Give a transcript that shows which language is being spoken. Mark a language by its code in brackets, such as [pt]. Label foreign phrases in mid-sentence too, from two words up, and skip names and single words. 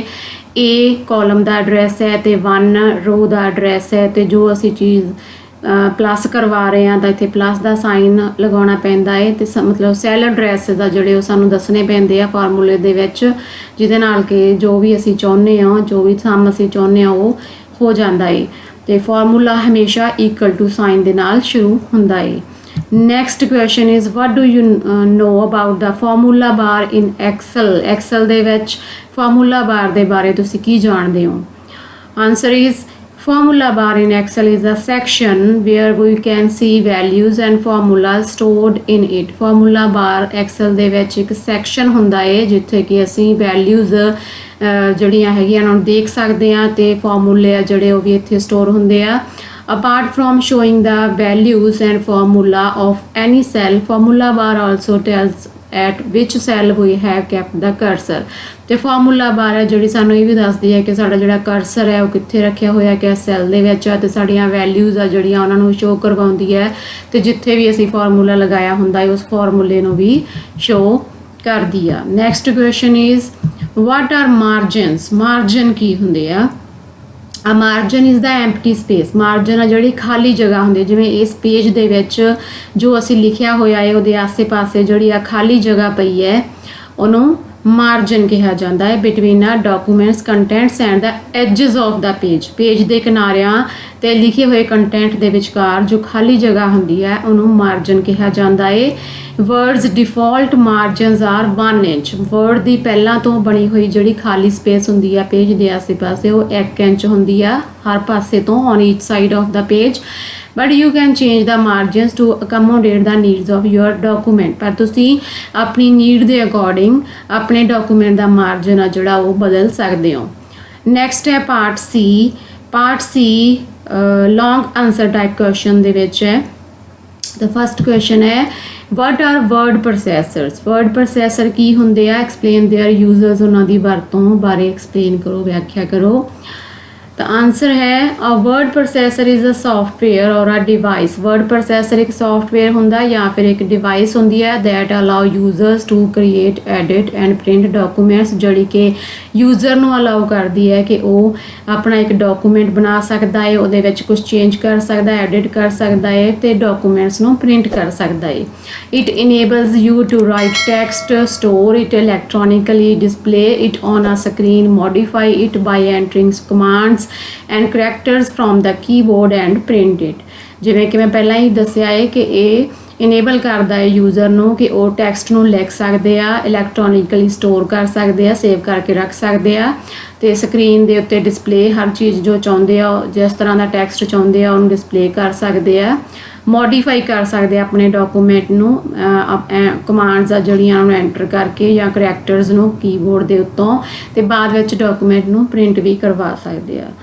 [pa] A ਕਾਲਮ ਦਾ ਐਡਰੈਸ ਹੈ ਤੇ 1 ਰੋ ਦਾ ਐਡਰੈਸ ਹੈ ਤੇ ਜੋ ਅਸੀਂ ਚੀਜ਼ ਪਲੱਸ ਕਰਵਾ ਰਹੇ ਹਾਂ ਤਾਂ ਇੱਥੇ ਪਲੱਸ ਦਾ ਸਾਈਨ ਲਗਾਉਣਾ ਪੈਂਦਾ ਹੈ ਤੇ ਮਤਲਬ [en] cell address [pa] ਦਾ ਜਿਹੜੇ ਉਹ ਸਾਨੂੰ ਦੱਸਣੇ ਪੈਂਦੇ ਆ ਫਾਰਮੂਲੇ ਦੇ ਵਿੱਚ, ਜਿਹਦੇ ਨਾਲ ਕਿ ਜੋ ਵੀ ਅਸੀਂ ਚਾਹੁੰਦੇ ਹਾਂ, ਜੋ ਵੀ ਸਮ ਅਸੀਂ ਚਾਹੁੰਦੇ ਹਾਂ ਉਹ ਹੋ ਜਾਂਦਾ ਹੈ। ਤੇ ਫਾਰਮੂਲਾ ਹਮੇਸ਼ਾ [en] equal to sign [pa] ਦੇ ਨਾਲ ਸ਼ੁਰੂ ਹੁੰਦਾ ਹੈ। [en] next question is what do you know about the formula bar in Excel? [pa] Excel ਦੇ ਵਿੱਚ [en] formula bar [pa] ਦੇ ਬਾਰੇ ਤੁਸੀਂ ਕੀ ਜਾਣਦੇ ਹੋ? [en] Answer is formula bar in Excel is a section where we can see values and formulas stored in it. Formula bar [pa] Excel ਦੇ ਵਿੱਚ ਇੱਕ section ਹੁੰਦਾ ਹੈ ਜਿੱਥੇ ਕਿ ਅਸੀਂ values ਜਿਹੜੀਆਂ ਹੈਗੀਆਂ ਉਹਨਾਂ ਨੂੰ ਦੇਖ ਸਕਦੇ ਹਾਂ ਤੇ ਫਾਰਮੂਲੇ ਆ ਜਿਹੜੇ ਉਹ ਵੀ ਇੱਥੇ ਸਟੋਰ ਹੁੰਦੇ ਆ। [en] Apart from showing the values and formula of any cell, formula bar also tells at which cell we have kept the cursor. [pa] ਤੇ [en] formula bar [pa] ਹੈ ਜਿਹੜੀ ਸਾਨੂੰ ਇਹ ਵੀ ਦੱਸਦੀ ਹੈ ਕਿ ਸਾਡਾ ਜਿਹੜਾ ਕਰਸਰ ਹੈ ਉਹ ਕਿੱਥੇ ਰੱਖਿਆ ਹੋਇਆ ਕਿ ਸੈੱਲ ਦੇ ਵਿੱਚ ਆ ਤੇ ਸਾਡੀਆਂ ਵੈਲਿਊਜ਼ ਆ ਜਿਹੜੀਆਂ ਉਹਨਾਂ ਨੂੰ ਸ਼ੋ ਕਰਵਾਉਂਦੀ ਹੈ ਤੇ ਜਿੱਥੇ ਵੀ ਅਸੀਂ ਫਾਰਮੂਲਾ ਲਗਾਇਆ ਹੁੰਦਾ ਹੈ ਉਸ ਫਾਰਮੂਲੇ ਨੂੰ ਵੀ ਸ਼ੋ ਕਰਦੀ ਆ। [en] next question is what are margins? [pa] ਮਾਰਜਨ ਕੀ ਹੁੰਦੇ ਆ? [en] a margin is the empty space. [pa] ਮਾਰਜਨ ਆ ਜਿਹੜੀ ਖਾਲੀ ਜਗ੍ਹਾ ਹੁੰਦੀ, ਜਿਵੇਂ ਇਸ ਪੇਜ ਦੇ ਵਿੱਚ ਜੋ ਅਸੀਂ ਲਿਖਿਆ ਹੋਇਆ ਹੈ ਉਹਦੇ ਆਸੇ-ਪਾਸੇ ਜਿਹੜੀ ਆ ਖਾਲੀ ਜਗ੍ਹਾ ਪਈ ਹੈ ਉਹਨੂੰ ਮਾਰਜਨ ਕਿਹਾ ਜਾਂਦਾ ਹੈ। [en] between a documents contents and the edges of the page, [pa] ਪੇਜ ਦੇ ਕਿਨਾਰਿਆਂ ਤੇ ਲਿਖੇ ਹੋਏ ਕੰਟੈਂਟ ਦੇ ਵਿਚਕਾਰ ਜੋ ਖਾਲੀ ਜਗ੍ਹਾ ਹੁੰਦੀ ਹੈ ਉਹਨੂੰ ਮਾਰਜਨ ਕਿਹਾ ਜਾਂਦਾ ਹੈ। [en] Words default margins are 1 inch. [pa] ਵਰਡ ਦੀ ਪਹਿਲਾਂ ਤੋਂ ਬਣੀ ਹੋਈ ਜਿਹੜੀ ਖਾਲੀ ਸਪੇਸ ਹੁੰਦੀ ਆ ਪੇਜ ਦੇ ਆਸੇ-ਪਾਸੇ ਉਹ 1 ਇੰਚ ਹੁੰਦੀ ਆ ਹਰ ਪਾਸੇ ਤੋਂ [en] on each side of the page. but you can change the margins to accommodate the needs of your document। [pa] ਪਰ ਤੁਸੀਂ ਆਪਣੀ ਨੀਡ ਦੇ ਅਕੋਰਡਿੰਗ ਆਪਣੇ ਡਾਕੂਮੈਂਟ ਦਾ ਮਾਰਜਨ ਆ ਜਿਹੜਾ ਉਹ ਬਦਲ ਸਕਦੇ ਹੋ। [en] next ਹੈ part C। part C long answer type question [pa] ਦੇ ਵਿੱਚ ਹੈ। [en] The first question ਹੈ what are word processors? word processor [pa] ਕੀ ਹੁੰਦੇ ਆ? [en] explain their users, [pa] ਉਹਨਾਂ ਦੀ ਵਰਤੋਂ ਬਾਰੇ explain ਕਰੋ, ਵਿਆਖਿਆ ਕਰੋ। [en] The answer है a word processor is a software or a device। word processor [pa] एक software ਹੁੰਦਾ या फिर एक device ਹੁੰਦੀ ਹੈ [en] that allow users to create, edit and print documents, [pa] ਜਿਹੜੀ ਕਿ user ਨੂੰ allow ਕਰਦੀ ਹੈ ਕਿ ਉਹ ਆਪਣਾ ਇੱਕ document ਬਣਾ ਸਕਦਾ ਹੈ, ਉਹਦੇ ਵਿੱਚ ਕੁਝ change ਕਰ ਸਕਦਾ ਹੈ, edit ਕਰ ਸਕਦਾ ਹੈ ਤੇ documents ਨੂੰ print ਕਰ ਸਕਦਾ ਹੈ। [en] It enables you to write text, store it electronically, display it on a screen, modify it by entering commands and characters from the keyboard and print it। [pa] ਜਿਵੇਂ ਕਿ ਮੈਂ ਪਹਿਲਾਂ ਹੀ ਦੱਸਿਆ ਹੈ ਕਿ ਇਹ ਇਨੇਬਲ ਕਰਦਾ ਹੈ ਯੂਜ਼ਰ ਨੂੰ ਕਿ ਉਹ ਟੈਕਸਟ ਨੂੰ ਲਿਖ ਸਕਦੇ ਆ, [en] electronically store [pa] ਕਰ ਸਕਦੇ ਆ, ਸੇਵ ਕਰਕੇ ਰੱਖ ਸਕਦੇ ਆ ਤੇ ਸਕਰੀਨ ਦੇ ਉੱਤੇ ਡਿਸਪਲੇ ਹਰ ਚੀਜ਼ ਜੋ ਚਾਹੁੰਦੇ ਆ, ਜਿਸ ਤਰ੍ਹਾਂ ਦਾ ਟੈਕਸਟ ਚਾਹੁੰਦੇ ਆ ਉਹਨੂੰ ਡਿਸਪਲੇ ਕਰ ਸਕਦੇ ਆ, ਮੋਡੀਫਾਈ ਕਰ ਸਕਦੇ ਆ ਆਪਣੇ ਡਾਕੂਮੈਂਟ ਨੂੰ ਕਮਾਂਡਸ ਆ ਜਿਹੜੀਆਂ ਉਹਨੂੰ ਐਂਟਰ ਕਰਕੇ ਜਾਂ ਕਰੈਕਟਰਸ ਨੂੰ ਕੀਬੋਰਡ ਦੇ ਉੱਤੋਂ ਤੇ ਬਾਅਦ ਵਿੱਚ ਡਾਕੂਮੈਂਟ ਨੂੰ ਪ੍ਰਿੰਟ ਵੀ ਕਰਵਾ ਸਕਦੇ ਆ।